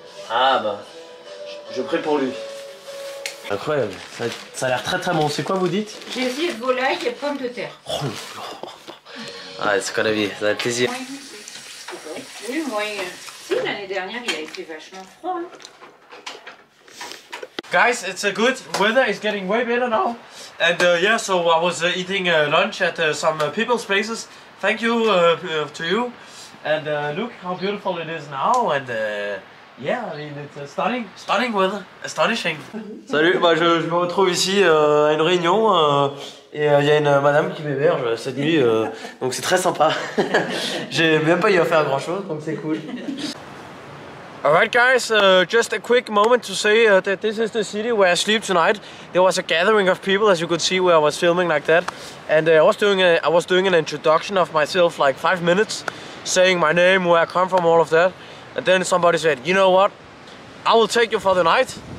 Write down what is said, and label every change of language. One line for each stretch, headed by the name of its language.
French: Ah bah, je prie pour lui. Incroyable, ça a l'air très très bon. C'est quoi vous dites? Gésier, volaille et pommes de terre. Oh là. Ah, c'est qu'on a vu, ça va être plaisir. Oui, moi, si, l'année dernière, il a été vachement froid. Hein.
English: Guys, it's a good weather. It's getting way better now. And yeah, so I was eating lunch at some people's places. Thank you to you. And look how beautiful it is now. And yeah, I mean, it's a stunning weather. Astonishing.
French: Salut, bah, je me retrouve ici à une réunion. Et il y a une madame qui m'héberge cette nuit. Donc c'est très sympa. J'ai même pas eu à faire grand chose, donc c'est cool.
English: Alright guys, just a quick moment to say that this is the city where I sleep tonight. There was a gathering of people, as you could see, where I was filming like that. And I was doing an introduction of myself, like 5 minutes, saying my name, where I come from, all of that. And then somebody said, you know what, I will take you for the night.